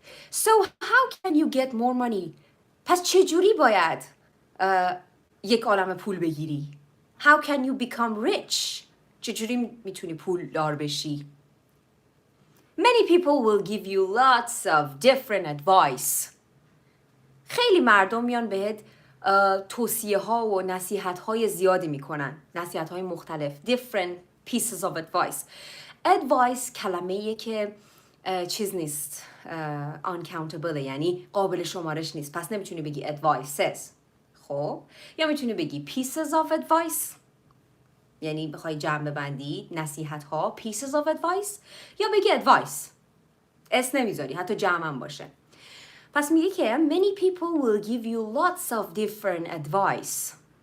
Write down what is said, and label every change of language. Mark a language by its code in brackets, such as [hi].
[en] so how can you get more money [fa] پس چجوری باید یک عالمه پول بگیری [en] how can you become rich [fa] چجوری میتونی پول دار بشی [en] Many people will give you lots of different advice. [fa] خیلی مردم میان بهت توصیه ها و نصیحت های زیادی میکنن. نصیحت های مختلف. [en] Different pieces of advice. [fa] Advice کلمه‌ایه که چیز نیست. Uncountable یعنی قابل شمارش نیست. پس نمیتونی بگی advices. خب. یا میتونی بگی pieces of advice. یعنی بخوای جمع ببندی نصیحت ها pieces of advice یا بگی advice اس نمیذاری حتی جمع هم باشه پس میگه که [en] many people will give you lots of different advice